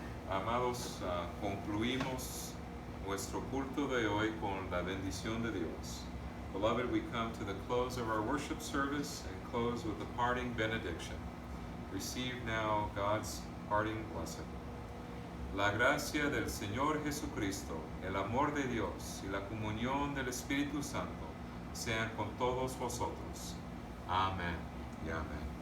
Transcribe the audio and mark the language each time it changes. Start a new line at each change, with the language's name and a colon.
Spanish: Amados, concluimos nuestro culto de hoy con la bendición de Dios.
English: Beloved, we come to the close of our worship service and close with the parting benediction. Receive now God's parting blessing.
Spanish: La gracia del Señor Jesucristo, el amor de Dios y la comunión del Espíritu Santo sean con todos vosotros. Amén y amén.